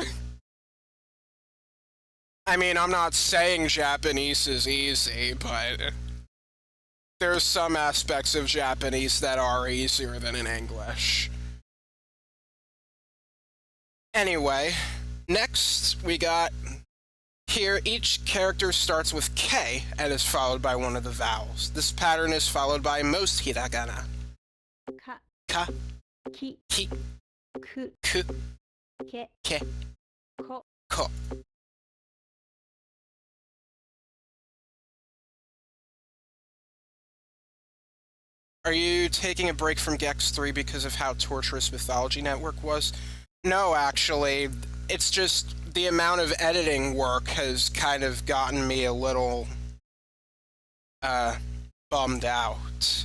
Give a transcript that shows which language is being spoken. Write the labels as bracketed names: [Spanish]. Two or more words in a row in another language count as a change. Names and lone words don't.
[English] I mean, I'm not saying Japanese is easy, but there's some aspects of Japanese that are easier than in English. Anyway, next we got here, each character starts with K and is followed by one of the vowels. This pattern is followed by most hiragana. Ka, ki, ki, ku, ku, ke, ke, ko. ko. Are you taking a break from Gex 3 because of how torturous Mythology Network was? No, actually. It's just the amount of editing work has kind of gotten me a little bummed out.